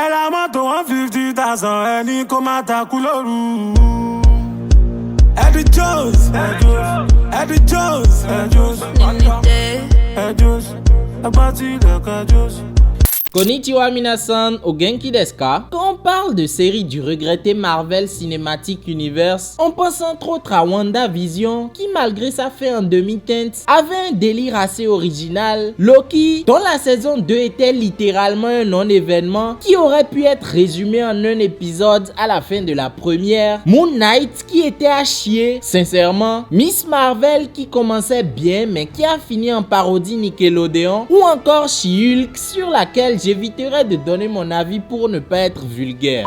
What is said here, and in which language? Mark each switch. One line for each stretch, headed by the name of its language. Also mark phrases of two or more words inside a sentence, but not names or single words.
Yoruba: mọ́tò 150,000 ẹni kó má takú lóru. Eddie Jones, Eddie Jones, ẹgbẹ́ tí ilẹ̀kẹ̀ Jones.
Japanese: こんにちは皆さん、お元気ですか?
French: Quand on parle de série du regretté Marvel Cinematic Universe, on pense entre autres à WandaVision, qui malgré sa fin en demi-teinte, avait un délire assez original, Loki, dont la saison 2 était littéralement un non-événement, qui aurait pu être résumé en un épisode à la fin de la première, Moon Knight, qui était à chier, sincèrement, Miss Marvel, qui commençait bien, mais qui a fini en parodie Nickelodeon, ou encore She-Hulk, sur laquelle j'éviterai de donner mon avis pour ne pas être vulgaire.